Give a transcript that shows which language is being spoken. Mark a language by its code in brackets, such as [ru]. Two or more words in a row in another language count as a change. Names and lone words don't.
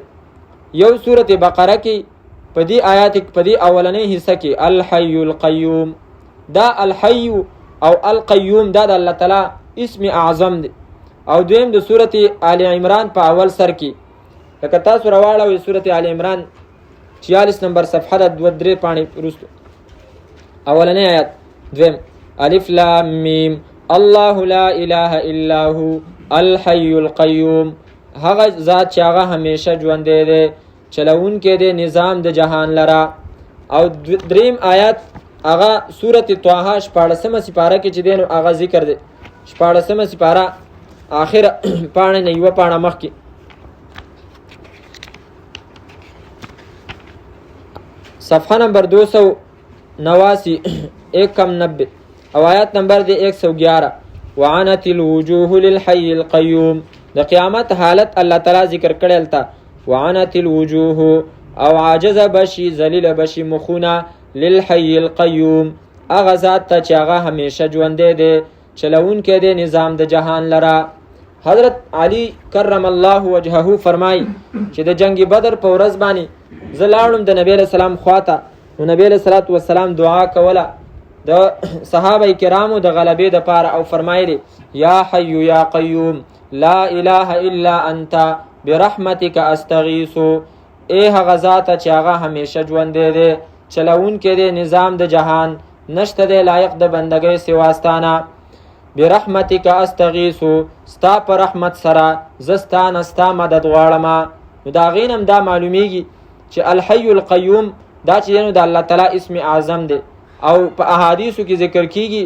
[ps] یو سورت بقره کې په دې آیات په دې اولنۍ حصہ کې [ar] الحی القیوم، [ps] دا الحی او القیوم دا د الله تعالی اسم اعظم دی. [ar] او دویم د سورت آل عمران په اول سر کې [ps] لکه تاسو راواړوئ سورت آل عمران 46 نمبر صفحه د 2-3 پاڼې وروسته اولنۍ آیات دویم [ar] الف لام میم الله لا اله الا هو الحی القیوم. [ps] هغه ذات چې هغه همیشه ژوندی دی، چلونکی دی نظام د جهان لره. او دریم آیات هغه سورت طه 14 سپاره کې چې دی نو هغه ذکر دی. 14 سپاره آخر پاڼه نه یوه پاڼه مخکې صفحه نمبر 289 190 او آیات نمبر دی 111. [ar] وعنت الوجوه للحي القيوم. [ps] د قیامت حالت الله تعالی ذکر کړل تا. [ar] وعنت الوجوه [ps] او عاجز بشي ذلیل بشي مخونه [ar] للحي القيوم [ps] هغه ذات ته چې هغه همیشه ژوندی دی، چلونکی دی نظام د جهان لره. حضرت علی [ar] کرم الله وجهه [ps] فرمای چې د جنگ بدر په ورځ باندې زه لاړم د نبی [ar] علیہ السلام [ps] خواته، نو نبی [ar] علیہ الصلوۃ والسلام [ps] دعا کوله د صحابه کرامو د غلبې د پاره او فرمایلی [ar] یا حی یا قیوم لا اله الا انت برحمتک استغیث. [ps] ای هغه ذات چې هغه همیشه ژوندی دی، چلونکی دی نظام د جهان، نشته دی لایق د بندګۍ سواستانه. [ar] برحمتک استغیث، [ps] ستا په رحمت سره زستانه ستا مدد غواړم. نو دا غینم دا معلومیږي چې [ar] الحی القیوم [ps] دا چې نو د الله تعالی اسم اعظم دی او په احادیثو کې ذکر کیږي.